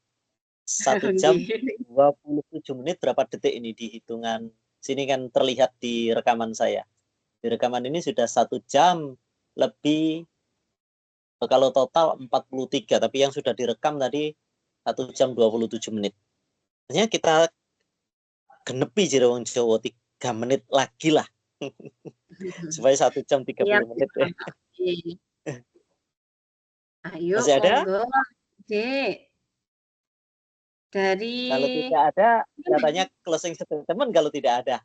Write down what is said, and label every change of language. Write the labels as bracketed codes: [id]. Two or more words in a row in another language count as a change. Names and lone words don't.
[id] 1 jam 27 menit berapa detik ini di hitungan sini kan terlihat di rekaman saya. Di rekaman ini sudah 1 jam lebih, kalau total 43, tapi yang sudah direkam tadi 1 jam 27 menit. Maksudnya kita [jv] genepi jero wong Jawa [id] 3 menit lagi lah. Supaya 1 jam 30 menit. Ayo, Masih ada? monggo, Dek. Dari Kalau tidak ada, katanya [en] closing statement [id] kalau tidak ada.